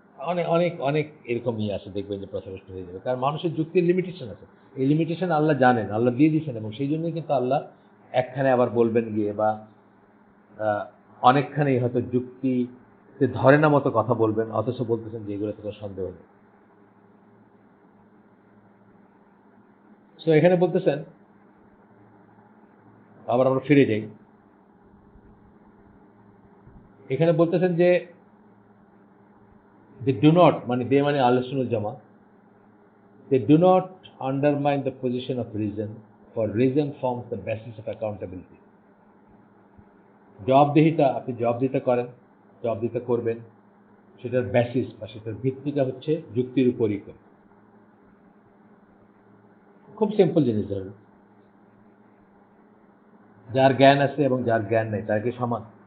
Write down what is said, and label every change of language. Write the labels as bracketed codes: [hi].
[bn] অনেক অনেক অনেক এরকম আছে, দেখবেন যে পথভ্রষ্ট হয়ে যাবে, কারণ মানুষের যুক্তির লিমিটেশন আছে। এই লিমিটেশন আল্লাহ জানেন, আল্লাহ দিয়ে দিয়েছেন, এবং সেই জন্যই কিন্তু আল্লাহ একখানে আবার বলবেন গিয়ে, বা অনেকখানি হয়তো যুক্তিতে ধরে না মতো কথা বলবেন, অথচ বলতেছেন যে এগুলো তো সন্দেহ নেই। তো এখানে বলতেছেন, আবার আমরা ফিরে যাই, এখানে বলতেছেন যে [en] they do not, [bn] মানে দে মানে আহলে সুন্নাত জামা, [en] they do not undermine the position of reason, for reason forms the basis of accountability. [bn] জবাবদিহিতা, আপনি জবাবদিহিতা করেন, জবাবদিহিতা করবেন, সেটার বেসিস বা সেটার ভিত্তিটা হচ্ছে যুক্তির উপরই করে। খুব সিম্পল জিনিস, ধরুন যার জ্ঞান আছে এবং যার জ্ঞান নেই তারা কি সমান?